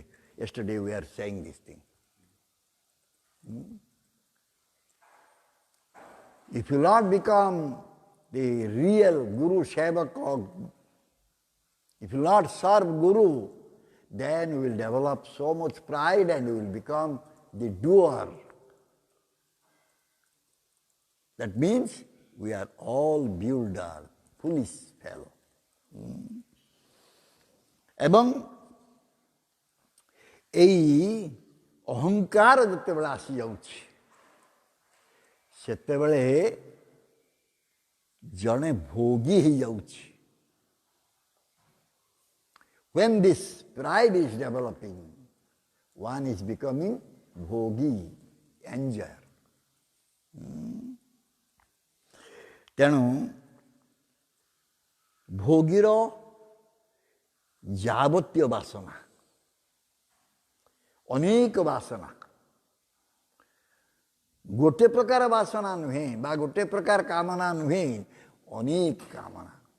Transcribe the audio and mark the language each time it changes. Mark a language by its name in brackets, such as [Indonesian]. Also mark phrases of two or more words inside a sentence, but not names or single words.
[English] Yesterday we are saying this thing. If you not become the real Guru Sevaka, if you not serve Guru, then you will develop so much pride and you will become the doer. That means we are all builder, foolish fellow. [Odia] ଏବଂ ଏଇ ଅହଙ୍କାର ଯେତେବେଳେ ଆସିଯାଉଛି ସେତେବେଳେ ଜଣେ ଭୋଗୀ ହେଇଯାଉଛି. [English] When this pride is developing, one is becoming bhogi, enjoyer. [Odia] ତେଣୁ ଭୋଗୀର ଯାବତୀୟ ବାସନା, ଅନେକ ବାସନା, ଗୋଟେ ପ୍ରକାର ବାସନା ନୁହେଁ ବା ଗୋଟେ ପ୍ରକାର କାମନା ନୁହେଁ, ଅନେକ କାମନା.